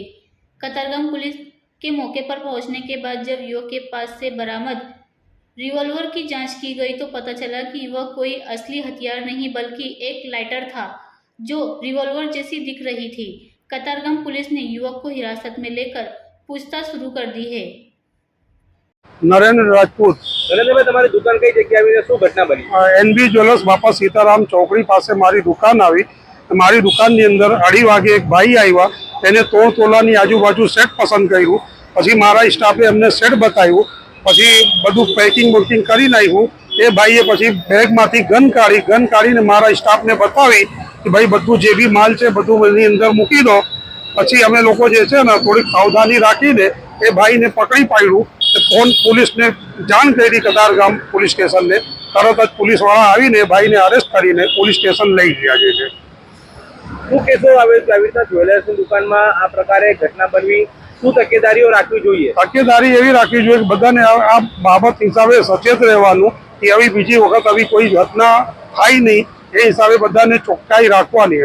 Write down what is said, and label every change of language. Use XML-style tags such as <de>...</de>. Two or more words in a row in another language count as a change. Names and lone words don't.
<hi>कतारगांव पुलिस के मौके पर पहुंचने के बाद जब युवक के पास से बरामद रिवॉल्वर की जांच की गई तो पता चला कि वह कोई असली हथियार नहीं बल्कि एक लाइटर था जो रिवॉल्वर जैसी दिख रही थी। कतारगांव पुलिस ने युवक को हिरासत में लेकर पूछताछ शुरू कर दी है। नरेंद्र राजपूत</hi> <gu>નરેન્દ્રભાઈ તમારી દુકાન કઈ જગ્યાએ આવીને શું ઘટના બની? એનબી જ્વેલર્સ બાપા સીતારામ ચોકડી પાસે મારી દુકાન આવી। મારી દુકાનની અંદર 2:30 વાગે એક ભાઈ આવ્યા, એને તોડ તોલાની આજુબાજુ સેટ પસંદ કર્યું। પછી મારા સ્ટાફે અમને સેટ બતાવ્યું, પછી બધું પેકિંગ બુકિંગ કરી નાખ્યું। એ ભાઈએ પછી બેગમાંથી ગન કાઢીને મારા સ્ટાફને બતાવી કે ભાઈ બધું જે બી માલ છે બધું એની અંદર મૂકી દો। પછી અમે લોકો જે છે ને થોડી સાવધાની રાખીને એ ભાઈને પકડી પાડ્યું। ફોન પોલીસ ને જાણ કરી કતારગામ પોલીસ સ્ટેશન ને, તરત જ પોલીસ વાળા આવીને ભાઈ ને અરેસ્ટ કરીને પોલીસ સ્ટેશન લઈ ગયા છે। શું કેસો આવે છે આવી રીતના જ્વેલર્સની દુકાનમાં આ પ્રકારે ઘટના બનવી? શું તકેદારીઓ રાખવી જોઈએ? તકેદારી એવી રાખવી જોઈએ કે બધાને આ બાબત હિસાબે સચેત રહેવાનું કે આવી બીજી વખત આવી કોઈ ઘટના થાય નહીં, એ હિસાબે બધાને ચોખ્ખાઈ રાખવાની।</gu>